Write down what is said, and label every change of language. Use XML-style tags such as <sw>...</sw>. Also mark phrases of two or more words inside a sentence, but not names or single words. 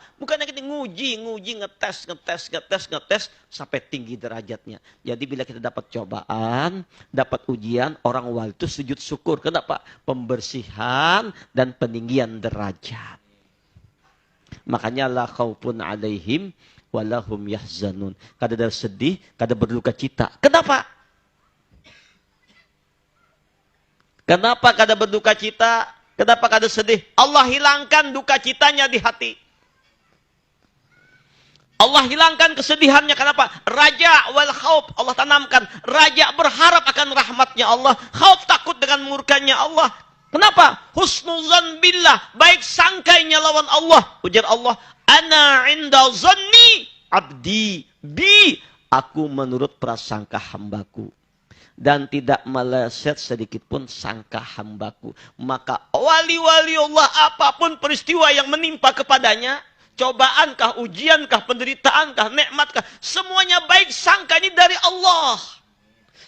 <id>Bukannya kita nguji, ngetes, sampai tinggi derajatnya. Jadi bila kita dapat cobaan, dapat ujian, orang wali itu sujud syukur. Kenapa? Pembersihan dan peninggian derajat. Makanya</id> <ar>la khaufun alaihim walahum yahzanun.</ar> <bjn>Kada ada sedih, kada berduka cita.</bjn> <id>Kenapa? Kenapa kada berduka cita? Kenapa kada sedih? Allah hilangkan duka citanya di hati. Allah hilangkan kesedihannya. Kenapa?</id> <ar>Raja wal khauf.</ar> <id>Allah tanamkan. Raja berharap akan rahmatnya Allah. Khauf takut dengan murkanya Allah.</id> <ar>Kenapa? Husnuzan billah.</ar> <bjn>Baik sangkainya lawan Allah.</bjn> <id>Ujar Allah.</id> <ar>Ana inda zanni abdi bi.</ar> <id>Aku menurut prasangka hambaku. Dan tidak meleset sedikit pun sangka hambaku. Maka wali-wali Allah, apapun peristiwa yang menimpa kepadanya, cobaankah, ujiankah, penderitaankah, nikmatkah, semuanya baik sangka ini dari Allah.</id>